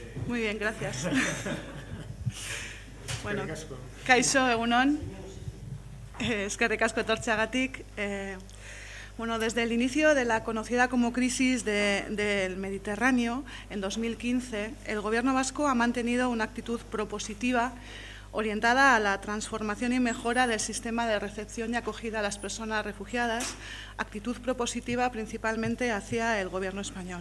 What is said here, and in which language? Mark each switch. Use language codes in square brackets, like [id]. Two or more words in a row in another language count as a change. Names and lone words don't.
[es] Muy bien, gracias. [eu] Bueno, kaixo, egunon. Eskerrik asko etortzeagatik. [es] Bueno, desde el inicio de la conocida como crisis del Mediterráneo, en 2015, el Gobierno vasco ha mantenido una actitud propositiva orientada a la transformación y mejora del sistema de recepción y acogida a las personas refugiadas, actitud propositiva principalmente hacia el Gobierno español.